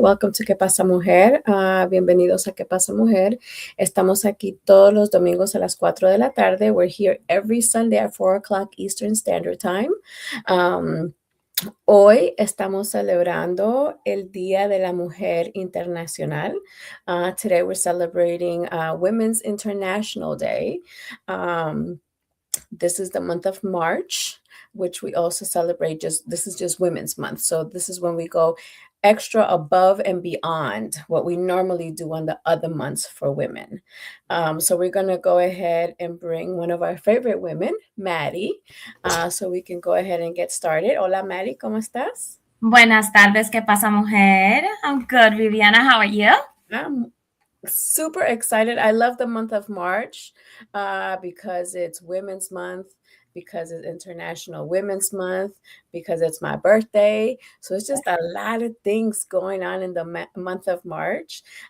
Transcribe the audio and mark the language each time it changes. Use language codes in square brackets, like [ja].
[en] Welcome to ¿Qué pasa, Mujer? [es] Bienvenidos a [en] ¿Qué pasa, Mujer? [es] Estamos aquí todos los domingos a las 4 de la tarde. [en] We're here every Sunday at 4 o'clock Eastern Standard Time. [es] Hoy estamos celebrando el Día de la Mujer Internacional. [en] Today we're celebrating Women's International Day. This is the month of March, which we also celebrate this is just Women's Month. So this is when we go extra above and beyond what we normally do on the other months for women. So we're going to go ahead and bring one of our favorite women, Maddie, so we can go ahead and get started. [es] Hola, Maddie, ¿cómo estás? Buenas tardes, ¿qué pasa, mujer? [en] I'm good, Viviana. How are you? I'm super excited. I love the month of March because it's Women's Month, because it's International Women's Month, because it's my birthday. So it's just a lot of things going on in the month of March.